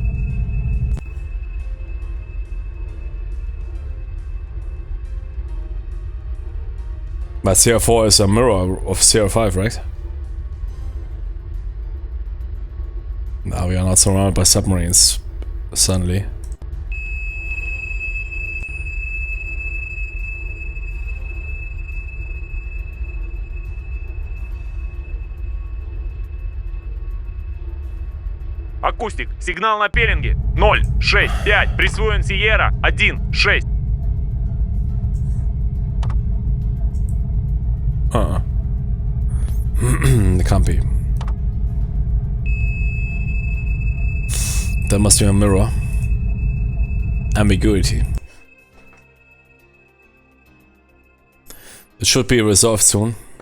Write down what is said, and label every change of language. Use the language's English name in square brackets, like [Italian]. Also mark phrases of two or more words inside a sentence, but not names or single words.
[English] But CR4 is a mirror of CR5, right? Now we are not surrounded by submarines, suddenly. [Russian] Акустик, сигнал на пеленге. 0, 6, 5. Присвоен Сиера. 1, 6. [English] It can't be. That must be a mirror. Ambiguity. It should be resolved soon.